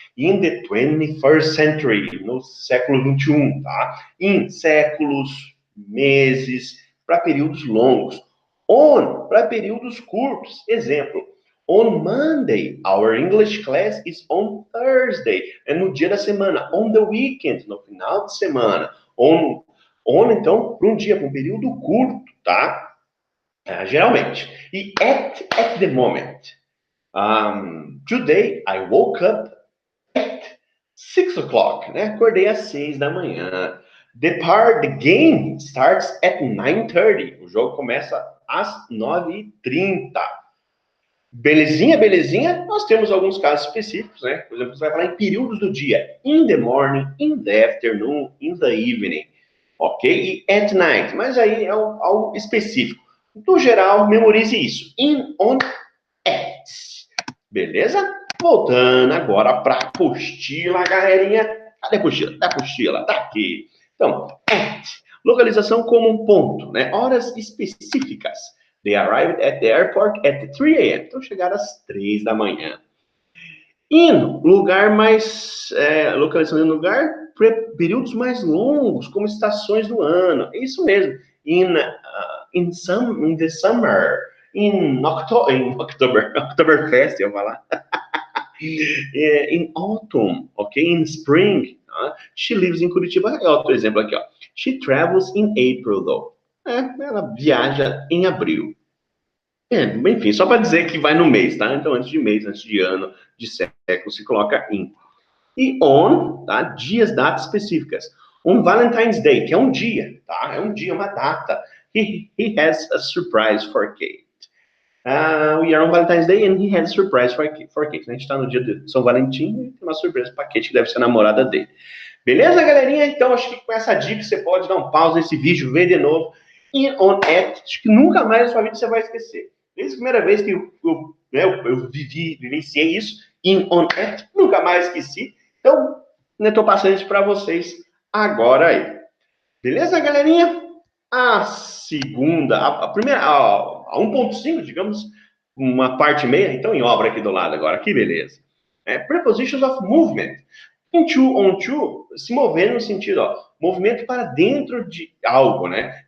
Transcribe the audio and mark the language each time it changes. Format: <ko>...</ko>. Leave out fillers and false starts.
<en>In the 21st century,</en> <pt>no século 21, tá? In séculos, meses, para períodos longos. On, para períodos curtos.</pt> <en>Exemplo, on Monday, our English class is on Thursday.</en> <pt>É no dia da semana.</pt> <en>On the weekend,</en> <pt>no final de semana. On então, para um dia, para um período curto, tá? Geralmente. E</pt> <en>at the moment. Today, I woke up at 6 o'clock, né?</en> <pt>Acordei às 6 da manhã.</pt> <en>The game starts at 9:30.</en> <pt>O jogo começa às 9h30. Belezinha, belezinha? Nós temos alguns casos específicos, né? Por exemplo, você vai falar em períodos do dia.</pt> <en>In the morning, in the afternoon, in the evening.</en> <pt>Ok? E</pt> <en>at night.</en> <pt>Mas aí é algo específico. No geral, memorize isso. In, on, at. Beleza? Voltando agora para a apostila, galerinha. Cadê a apostila? Tá a apostila? Tá aqui. Então, at. Localização como um ponto, né? Horas específicas.</pt> <en>They arrived at the airport at 3 a.m.</en> <pt>Então, chegaram às 3 da manhã. In, lugar mais... localização de lugar, períodos mais longos, como estações do ano. É isso mesmo.</pt> <en>In the summer.</en> <pt>In Oktoberfest, eu vou falar.</pt> <en>In autumn, ok? In spring. She lives in Curitiba.</en> <pt>É outro exemplo aqui, ó.</pt> <en>She travels in April, though.</en> <pt>Ela viaja em abril. Enfim, só para dizer que vai no mês, tá? Então, antes de mês, antes de ano, de século, se coloca in. E on, tá? Dias, datas específicas.</pt> <en>On Valentine's Day,</en> <pt>que é um dia, tá? É um dia, uma data.</pt> <en>He has a surprise for Kate. We are on Valentine's Day and he has a surprise for Kate.</en> <pt>A gente está no dia de São Valentim e tem uma surpresa para Kate, que deve ser a namorada dele. Beleza, galerinha? Então, acho que com essa dica você pode dar um pause nesse vídeo, ver de novo. In, on, at, acho que nunca mais na sua vida você vai esquecer. Desde a primeira vez que eu vivenciei isso, in, on, at, nunca mais esqueci. Então, estou passando isso para vocês agora aí. Beleza, galerinha? A segunda, a primeira, a 1.5, digamos, uma parte meia, então em obra aqui do lado agora, que beleza.</pt> <en>Prepositions of movement.</en> <pt>Into, on to, se mover no sentido, ó, movimento para dentro de algo, né?</pt>